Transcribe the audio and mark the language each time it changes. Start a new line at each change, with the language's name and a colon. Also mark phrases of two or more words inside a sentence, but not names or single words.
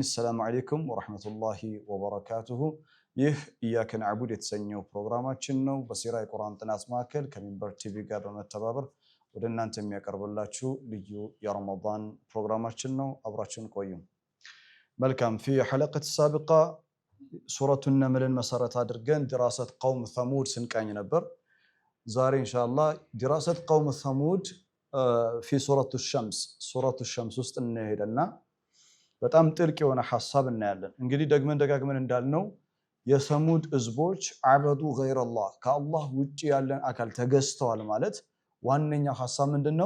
Arabic: السلام عليكم ورحمة الله وبركاته.
Amharic: ይህ ኢያከ ነዕቡድ የተሰኘው ፕሮግራማችን ነው። በሲራ የቁርአን ጥናት ማዕከል ከሚንበር ቲቪ ጋር በመተባበር ወደ እናንተ የሚያቀርብላችሁ ልዩ የረመዳን ፕሮግራማችን ነው። አብራችሁን ቆዩ። መልካም
Arabic: في حلقة السابقة
Amharic: ሱረቱ ነምልን መሰረት አድርገን
Arabic: دراسة قوم ثمود
Amharic: ስንቃኝ ነበር። ዛሬ ኢንሻአላህ
Arabic: دراسة قوم ثمود
Amharic: في ሱረቱ ሸምስ ውስጥ እንሄድና በጣም ጥልቅ የሆነ ሐሳብ እናያለን። እንግዲህ ደጋግመን እንዳልነው የሰሙድ ህዝቦች
Arabic: عبدوا غير الله
Amharic: ከአላህ ውጪ ያለን አካል ተገዝተዋል ማለት ዋነኛው ሐሳብ ምንድነው?